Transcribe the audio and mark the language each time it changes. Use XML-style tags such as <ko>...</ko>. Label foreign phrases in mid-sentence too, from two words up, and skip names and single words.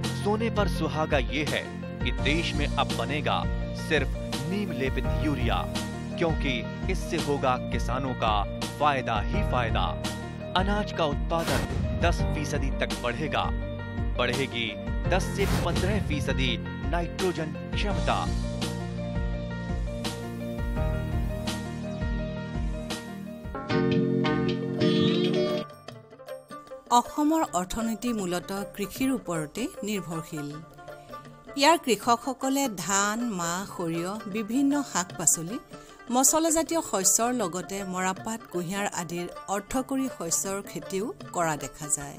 <hi>सोने पर सुहागा ये है कि देश में अब बनेगा सिर्फ नीम लेपित यूरिया, क्योंकि इससे होगा किसानों का फायदा ही फायदा। अनाज का उत्पादन 10% तक बढ़ेगा। बढ़ेगी 10 से 15% नाइट्रोजन क्षमता।</hi> <as>অসমৰ অৰ্থনীতি মূলতঃ কৃষিৰ ওপৰতে নিৰ্ভৰশীল। ইয়াৰ কৃষকসকলে ধান, মাহ, সৰিয়হ, বিভিন্ন শাক-পাচলি, মছলাজাতীয় শস্যৰ লগতে মৰাপাট, কুঁহিয়াৰ আদিৰ অৰ্থকৰী শস্যৰ খেতিও কৰা দেখা যায়।</as>